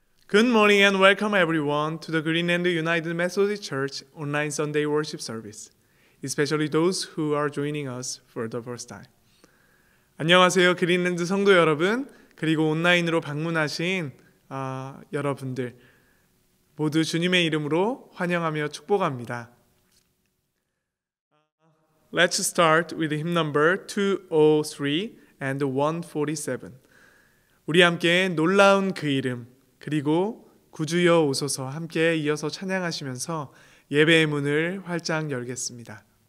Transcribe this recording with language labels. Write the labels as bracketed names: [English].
[English] Good morning and welcome everyone to the Greenland United Methodist Church online Sunday worship service, especially those who are joining us for the first time. [Korean] 안녕하세요, 그린랜드 성도 여러분, 그리고 온라인으로 방문하신 여러분들 모두 주님의 이름으로 환영하며 축복합니다. [English] Let's start with hymn number 203 and 147. [Korean] 우리 함께 놀라운 그 이름 그리고 구주여 오소서 함께 이어서 찬양하시면서 예배의 문을 활짝 열겠습니다.